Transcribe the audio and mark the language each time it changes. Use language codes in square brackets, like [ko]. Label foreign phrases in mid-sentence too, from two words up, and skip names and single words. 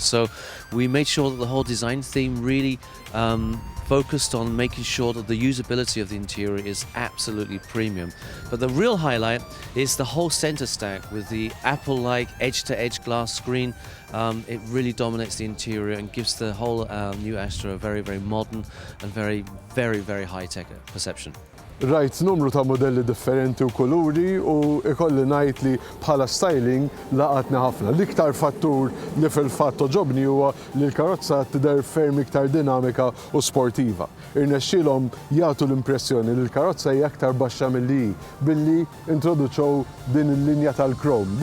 [en] So we made sure that the whole design theme really focused on making sure that the usability of the interior is absolutely premium. But the real highlight is the whole center stack with the Apple-like edge-to-edge glass screen. It really dominates the interior and gives the whole new Astra a very, very modern and very, very, very high-tech perception. [mt] Rajt numru ta' modelli differenti u kuluri u ikolli ngħid li bħala styling laqatni ħafna. L-iktar fattur li fil-fatt ġobni huwa li l-karozza tidher ferm iktar dinamika u sportiva. Irnexxielhom jagħtu l-impressjoni li l-karozza hija aktar baxxa milli billi introduċew din il-linja tal-krom.